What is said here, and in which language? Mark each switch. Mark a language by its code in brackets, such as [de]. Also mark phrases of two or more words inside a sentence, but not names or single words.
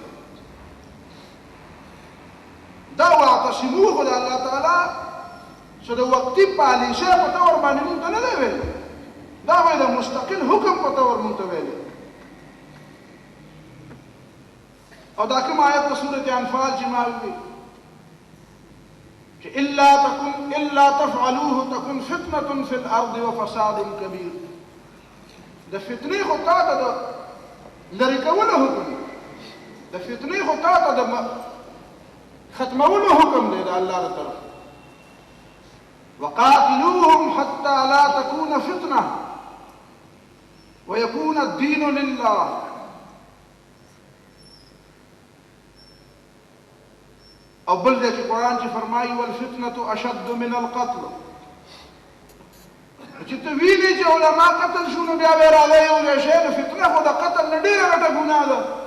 [ps] دا واعتصموا خو د الله تعالی چې د وقتي پالیسۍ په طور باندې مونږ ته نه دی ویلی، دا به د مستقل حکم په طور مونږ ته ویلی. او دا کوم آیت په سورة انفال چې ما وویل چې [ar] الا تفعلوه تكن فتنة في الارض وفساد كبير. [ps] د فتنې خو تا ته د لرې کولو حکم، د فتنې خو تا ته د ختمولو حکم دی د الله له طرف. [ar] وقاتلوهم حتى لا تكون فتنة ويكون الدين لله. [ps] او بل دی چې قرآن چې فرمایي [ar] والفتنة اشد من القتل، [ps] چې ته وینې چې علما قتل شو نو بیا به راغی یو ځای شی، نو فتنه خو د قتل نه ډېره غټه ګناه ده.